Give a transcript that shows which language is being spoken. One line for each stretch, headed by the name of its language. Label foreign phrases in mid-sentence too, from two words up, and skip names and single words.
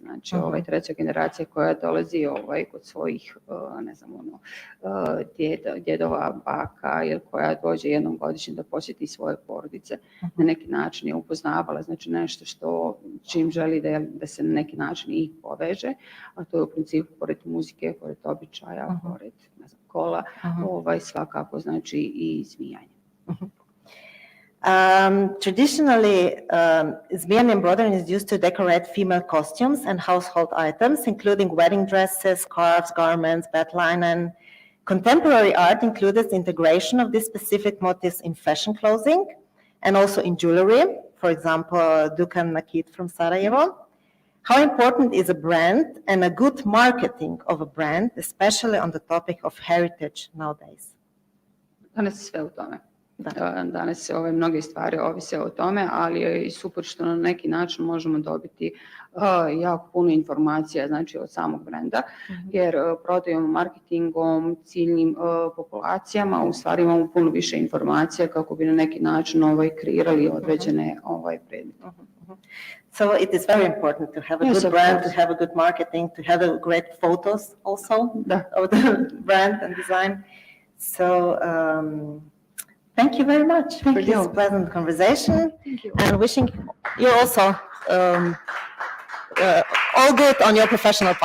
Bosnian: Znači, treća generacija koja dolazi kod svojih, ne znam, djedova, baka, ili koja dođe jednom godišnje da posjeti svoje porodice, na neki način je upoznavala, znači nešto što čim želi da se na neki način ih poveže, a to je u principu pored muzike, pored običaja, pored, ne znam, kola, svakako znači i izvijanje.
English: Traditionally, Izmir embroidery is used to decorate female costumes and household items, including wedding dresses, scarves, garments, bed linen. Contemporary art includes the integration of these specific motifs in fashion clothing and also in jewelry, for example, Dukan Nakit from Sarajevo. How important is a brand and a good marketing of a brand, especially on the topic of heritage nowadays?
Bosnian: Danas je sve u tome. Danas mnoge stvari ovise o tome, ali je i super što na neki način možemo dobiti jako puno informacija, znači od samog brenda, jer prodajom, marketingom, ciljnim populacijama u stvari imamo puno više informacija kako bi na neki način kreirali određene predmete.
English: So it is very important to have a good brand, to have a good marketing, to have a great photos also of the brand and design. So thank you very much for this pleasant conversation. Thank you. And wishing you also all good on your professional path.